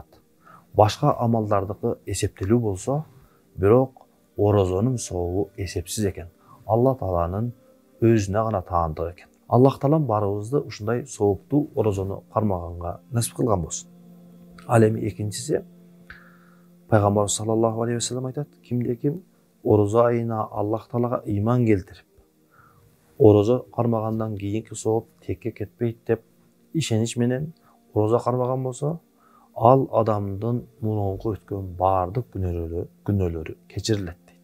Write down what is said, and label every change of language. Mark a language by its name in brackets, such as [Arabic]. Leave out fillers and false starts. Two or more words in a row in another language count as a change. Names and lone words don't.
[Kyrgyz] Башка амалдардыкы эсептелүү болсо, бирок орозонун сообу эсепсиз экен. Аллах Тааланын өзүнө гана таандык экен. Аллах Таалам барыбызды ушундай сооптуу орозону кармаганга насип кылган болсун. Ал эми экинчиси, Пайгамбарыбыз [Arabic] صلى الله عليه وسلم [Kyrgyz] айтат, кимде-ким орозо айына Аллах Таалага ыйман келтирип, орозо кармагандан кийинки сооп текке кетпейт деп ишенич менен орозо кармаган болсо, ал адамдын мурунку өткөн баардык күнөөлөрү кечирилет дейт.